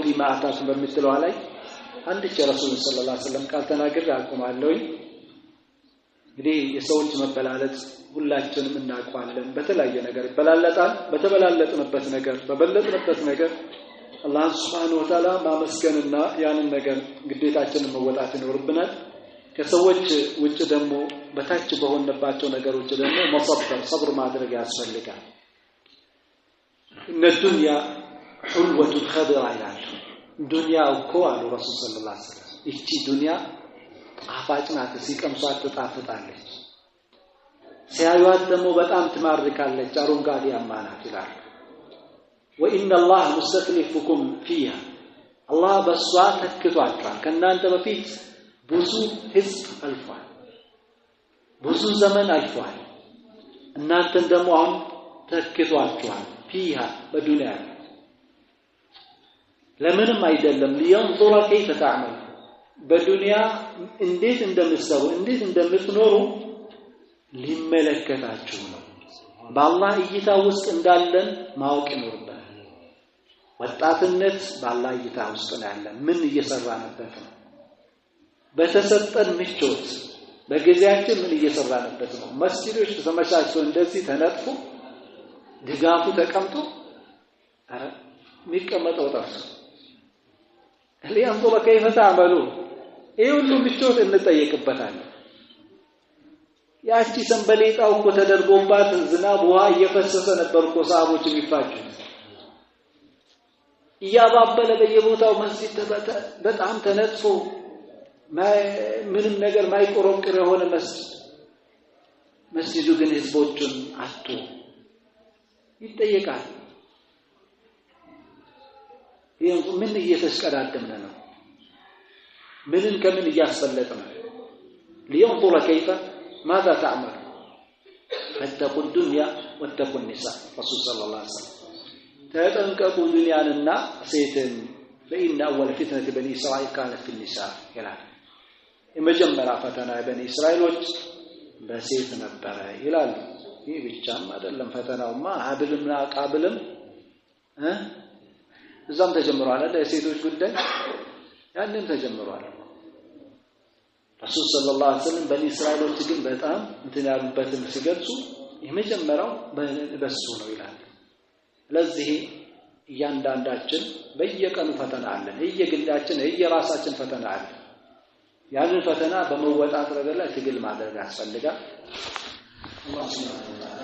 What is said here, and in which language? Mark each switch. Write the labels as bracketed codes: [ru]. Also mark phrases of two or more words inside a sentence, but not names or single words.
[ar] فيما آتاكم [am] በሚለው ላይ አንድ [ar] رسول صلى الله عليه وسلم [am] ቃል ተናግሬ አቁማለሁ። እንግዲህ የሰዎች መበላለጥ ሁላችንም እናውቃለን። በተለያየ ነገር ይበላለጣል። በተበላለጥንበት ነገር በበለጥንበት ነገር አላህ [ar] سبحانه وتعالى [am] ማመስገንና ያንን ነገር ግዴታችንን መወጣት ይኖርብናል። ከሰዎች ውጭ ደግሞ በታች በሆነባቸው ነገሮች ደግሞ ሰብር ማድረግ ያስፈልጋል። [ar] الدنيا حلوة خضرة [am] ይላሉ። ዱንያ እኮ አሉ [ar] رسول صلى الله عليه وسلم [am] እቺ ዱንያ ጣፋጭ ናት፣ ሲቀምሷት ትጣፍጣለች፣ ሲያዩት ደግሞ በጣም ትማርካለች፣ አረንጓዴያማ ናት ይላሉ። [ar] وإن الله مستخلفكم فيها [am] الله በሷ ተክቷቸዋል። ከናንተ በፊት ብዙ ህዝብ አልፏል፣ ብዙ ዘመን አልፏል። እናንተን ደግሞ አሁን ተክቷቸዋል። فيها በዱንያ ለምንም አይደለም [ar] لينظر كيف تعمل [am] በዱንያ እንዴት እንደምትሰሩ እንዴት እንደምትኖሩ ሊመለከታችሁ ነው። በአላህ እይታ ውስጥ እንዳለን ማወቅ ይኖርብናል። ወጣትነት በአላህ እይታ ውስጥ ነው ያለን። ምን እየሰራንበት ነው? በተሰጠን ምቾት በጊዜያችን ምን እየሰራንበት ነው? መስጊዶች ተመቻችተው እንደዚህ ተነጥፎ ድጋፉ ተቀምጦ የሚቀመጠው ጠፍቶ [ar] لينظر كيف تعملون [am] ይሄ ሁሉ ምቾት እንጠየቅበታለን። ያቺ ሰንበሌጣው እኮ ተደርጎባት ዝናብ ውሃ እየፈሰሰ ነበር እኮ ሰሃቦች የሚፋጁት። እያባበለ በየቦታው መስጊድ በጣም ተነጥፎ ምንም ነገር ማይቆረቆር የሆነ መስጊዱ ግን ህዝቦቹን አጥቶ ይጠየቃል። ይሄን ምን እየተስቀዳደምነ ነው? ምንን ከምን እያስፈለጥነ? [ar] لينظر كيف ماذا تعمل فاتقوا الدنيا واتقوا النساء رسول صلى الله عليه وسلم [am] ተጠንቀቁ ዱንያንና ሴትን [ar] فإن أول فتنة بني إسرائيل كانت في النساء [am] ይላል። የመጀመሪያ ፈተና በኒ እስራኤሎች በሴት ነበር ይላል። ይህ ብቻም አይደለም ፈተናውማ አብልምና ቃብልም እዛም ተጀምሯል አይደል? የሴቶች ጉዳይ ያንንም ተጀምሯል። [ar] رسول صلى الله عليه وسلم [am] በኒ እስራኤሎች ግን በጣም እንትን ያሉበትን ሲገልጹ የመጀመሪያው በሱ ነው ይላል። ለዚህ እያንዳንዳችን በየቀኑ ፈተና አለን። የየግላችን የየራሳችን ፈተና አለ። ያንን ፈተና በመወጣት ረገድ ላይ ትግል ማድረግ ያስፈልጋል። አላህ